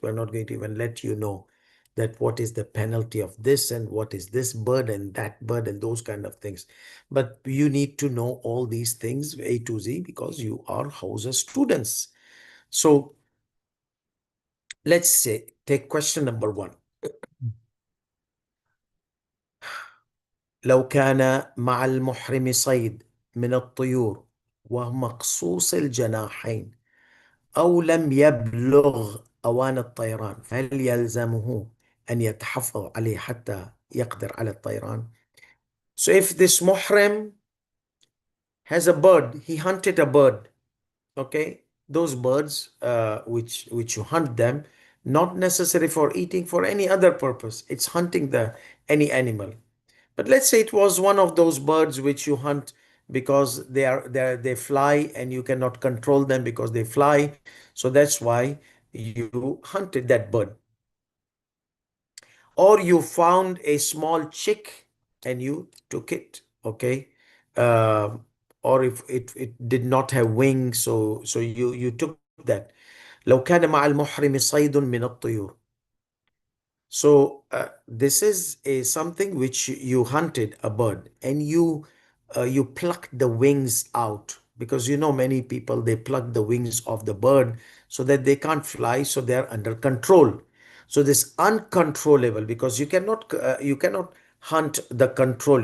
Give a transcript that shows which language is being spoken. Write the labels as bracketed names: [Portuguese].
[English] We're not going to even let you know that what is the penalty of this and what is this burden, that burden, those kind of things. But you need to know all these things A to Z because you are Hausa students. So let's say, take question number one. [Arabic] لو كان مع المحرم صيد من الطيور ومقصوص الجناحين أو لم يبلغ أوان الطيران، فهل يلزمه أن يتحفظ عليه حتى يقدر على الطيران؟ [English] So if this muhrim has a bird, he hunted a bird, okay? Those birds which you hunt them, not necessary for eating, for any other purpose. It's hunting any animal. But let's say it was one of those birds which you hunt because they fly and you cannot control them because they fly. So that's why you hunted that bird. Or you found a small chick and you took it, okay? Uh, or if it did not have wings, so you took that. [Arabic] لو كان مع المحرم صيد من الطيور. [English] So this is something which you hunted a bird and you plucked the wings out, because you know many people, they pluck the wings of the bird so that they can't fly, so they are under control. So this uncontrollable, because you cannot hunt the control.